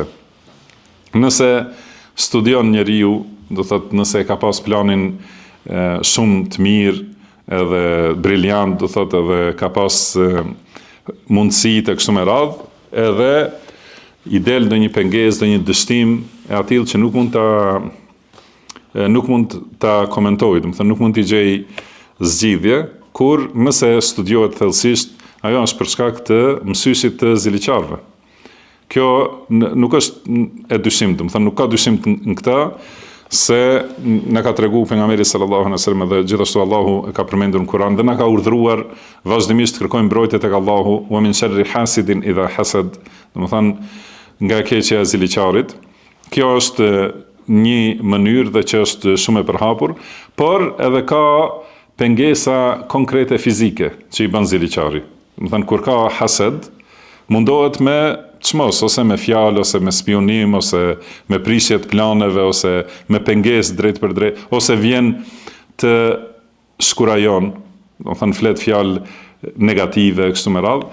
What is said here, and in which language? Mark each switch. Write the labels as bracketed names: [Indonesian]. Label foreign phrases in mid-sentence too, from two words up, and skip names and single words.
[Albanian] Nëse studion njeriu, do thotë nëse ka pas planin shumë të mirë, edhe briljant, do thotë edhe ka pas mundësi të kështu me radhë, edhe i del ndonjë pengesë, ndonjë dështim e atill që nuk mund ta komentojë, do të thënë nuk mund t'i gjej zgjidhje, kur nëse studiohet thellësisht, ajo është për shkak të mësyeshit të ziliqarëve. Kjo nuk është e dyshim, do të thënë nuk ka dyshim në këtë, se na ka tregu pejgamberi [Arabic] صلى الله عليه وسلم [Albanian] dhe gjithashtu Allahu e ka përmendur në Kur'an dhe na ka urdhëruar vazhdimisht të kërkojmë mbrojtje tek Allahu, [Arabic] ومن شر حاسد إذا حسد, [Albanian] do të thënë nga keqja e ziliqarit. Kjo është një mënyrë dhe që është shumë e përhapur, por edhe ka pengesa konkrete fizike që i bën ziliqari. Do të thënë kur ka hased, mundohet me çmos, ose me fjalë, ose me spionim, ose me prishje të planeve, ose me pengesë drejt për drejt, ose vjen të shkurajon, do të thënë flet fjalë negative kështu me radhë.